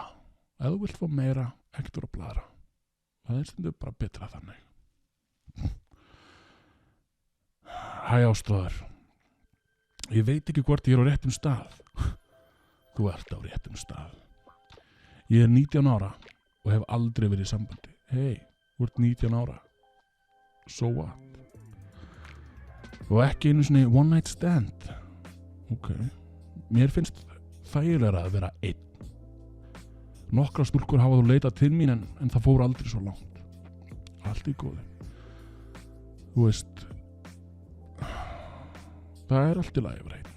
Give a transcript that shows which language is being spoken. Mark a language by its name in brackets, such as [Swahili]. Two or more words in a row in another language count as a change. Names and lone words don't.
[Icelandic] Ef þú vilt fá meira, ekkert að vera að bladra. Það er stundum bara betra þannig. Hæ Ástráður, ég veit ekki hvort ég er á réttum stað. Þú ert á réttum stað. Ég er 19 ára og hef aldrei verið í sambandi. Hei, þú ert 19 ára. [English] So what? [Icelandic] Og ekki einu svona [English] one night stand. [Icelandic] Ok, mér finnst þægilega að vera einn. Nokkra stúlkur hafa þú leitað til mín en það fór aldrei svo langt. Allt í góðu. Þú veist, það er allt í lagi að vera einn.